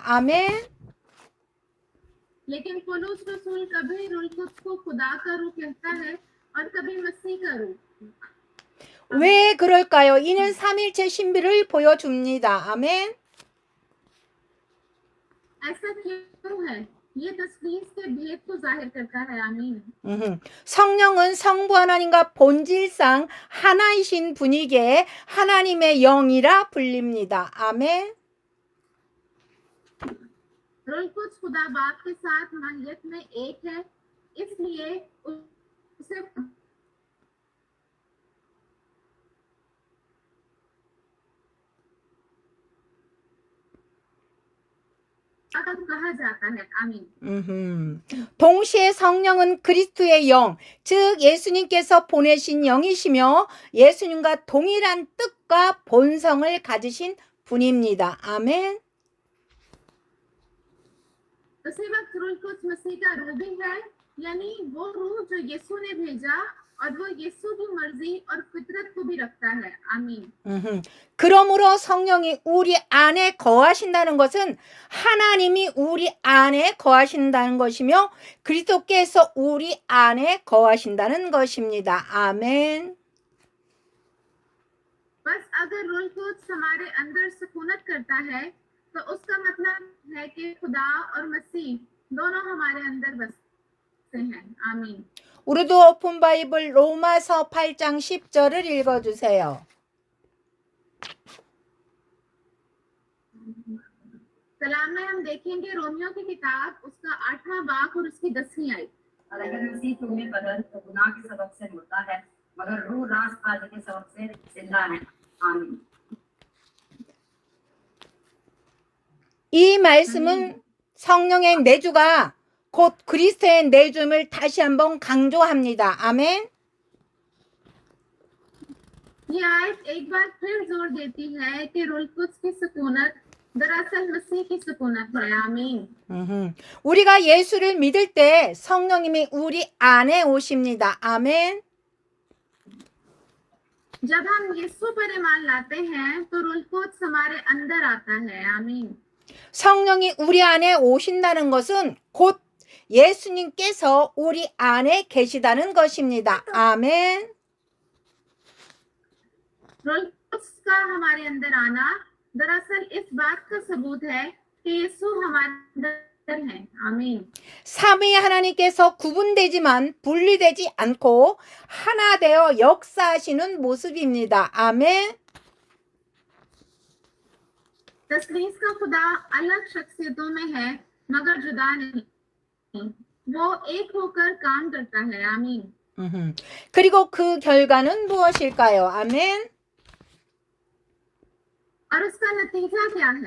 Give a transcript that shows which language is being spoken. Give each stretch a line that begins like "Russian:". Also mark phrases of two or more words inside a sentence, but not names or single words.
Korean: 아멘.
Urdu: لیکن پولس رسول کبھی روح القدس کو خدا کا روح کہتا ہے اور کبھی مسیح کا روح कहता है और कभी मसीह का रूह।
Korean: 왜 그럴까요? 이는 삼일체 신비를 보여줍니다. 아멘.
Urdu: ایسا کیوں ہے? یہ تثلیث کے بھید کو ظاہر کرتا ہے. आमीन।
Korean: 성령은 성부 하나님과 본질상 하나이신 분이기에 하나님의 영이라 불립니다. 아멘.
Urdu: روح القدس خدا باپ کے ساتھ ماہیت میں ایک ہے، اس لیے اسے کہا جاتا ہے. आमीन।
Korean: 동시에 성령은 그리스도의 영, 즉 예수님께서 보내신 영이시며 예수님과 동일한 뜻과 본성을 가지신 분입니다. 아멘.
Urdu: اسی وقت روح القدس مسیح کا روح بھی ہے، یعنی وہ روح جو یسوع نے بھیجا اور وہ یسوع کی مرضی اور فطرت کو بھی رکھتا ہے. आमीन।
Korean: 그러므로 성령이 우리 안에 거하신다는 것은 하나님이 우리 안에 거하신다는 것이며 그리스도께서 우리 안에 거하신다는 것입니다. 아멘.
Urdu: بس اگر روح القدس ہمارے اندر سکونت کرتا ہے تو اس کا مطلب ہے کہ خدا اور مسیح دونوں ہمارے اندر بستے ہیں. आमीन।
Korean: 우르두 오픈 바이블 로마서 8장 10절을 읽어주세요.
Urdu: کلام میں ہم دیکھیں گے رومیوں کی کتاب اس کا 8واں باب اور اس کی 10ویں آیت. اور اگر مسیح تمہیں بدن تو گناہ کے سبب سے مردہ ہے مگر روح راستبازی کے سبب سے زندہ ہے. आमीन।
Korean: 이 말씀은 성령의 내주가 곧 그리스도의 내주임을 다시 한번 강조합니다. 아멘.
Urdu: یہ آیت ایک بار پھر زور دیتی ہے کہ روح القدس کی سکونت دراصل مسیح کی سکونت ہے. आमीन।
Korean: 우리가 예수를 믿을 때 성령님이 우리 안에 오십니다. 아멘.
Urdu: جب ہم یسوع پر ایمان لاتے ہیں تو روح القدس ہمارے اندر آتا ہے. आमीन।
Korean: 성령이 우리 안에 오신다는 것은 곧 예수님께서 우리 안에 계시다는 것입니다. 아멘.
Urdu: روح القدس کا ہمارے اندر آنا دراصل اس بات کا ثبوت ہے کہ یسوع ہمارے اندر ہے. आमीन।
Korean: 삼위 하나님께서 구분되지만 분리되지 않고 하나 되어 역사하시는 모습입니다. 아멘.
Urdu: تثلیث کا خدا الگ شخصیتوں میں ہے مگر جدا نہیں، وہ ایک ہو کر کام کرتا ہے. आमीन।
Korean: 그리고 그 결과는 무엇일까요? 아멘.
Urdu: اور اس کا نتیجہ کیا ہے?